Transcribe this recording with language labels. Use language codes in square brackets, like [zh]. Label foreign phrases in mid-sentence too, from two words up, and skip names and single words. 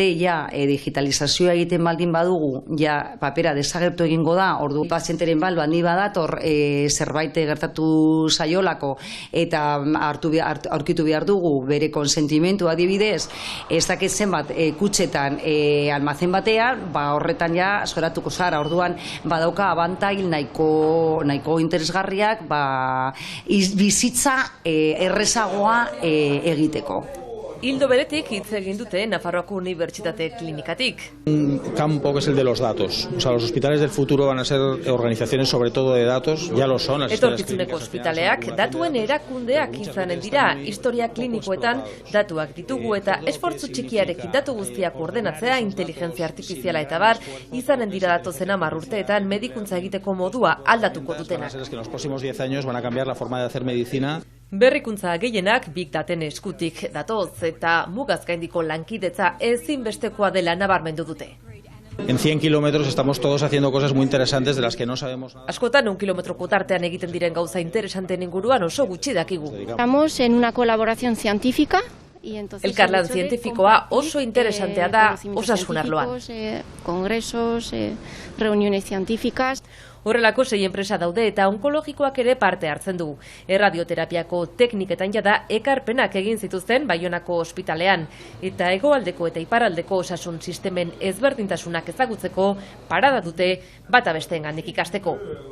[eu] digitalizazioa egiten baldin badugu, papera desagertu egingo da, ordu pazienteren baldin badator zerbait gertatu zaiolako eta aurkitu behar dugu bere konsentimentu adibidez, ez dakit zenbat kutxetan almazen batean, horretan zoratuko zara, orduan badauka abantail nahiko interesgarriak bizitza errezagoa egiteko. Ildo beretik hitz egin dute Nafarroako Unibertsitate Klinikatik. [es] Un campo que es el de los datos. O sea, los hospitales del futuro van a ser organizaciones sobre todo de datos, ya lo son. [eu] Etorkizuneko ospitaleak datuen erakundeak izanen dira, historia klinikoetan datuak ditugu eta esfortzu txikiarekin datu guztiak ordenatzea, inteligentzia artifiziala eta bar, izanen dira datozen 10 urteetan medikuntza egiteko modua aldatuko dutenak. [es] En los próximos 10 años van a cambiar la forma de hacer medicina. [eu] Berrikuntza gehienak [en] big daten [eu] eskutik datoz eta mugaz gaindiko lankidetza ezinbestekoa dela nabarmendu dute. [es] En 100 kilómetros estamos todos haciendo cosas muy interesantes de las que no sabemos nada. [eu] Askotan 1 kilometroko tartean egiten diren gauza interesanteen inguruan oso gutxi dakigu. [es] Estamos en una colaboración científica. [eu] Elkarlan zientifikoa oso interesantea da osasun arloan. [es] Congresos, reuniones científicas. [eu] Horrelako 6 enpresa daude eta onkologikoak ere parte hartzen du. Erradioterapiako tekniketan jada ekarpenak egin zituzten Baionako ospitalean eta hegoaldeko eta iparraldeko osasun sistemen ezberdintasunak ezagutzeko parada dute bata besteengandik ikasteko.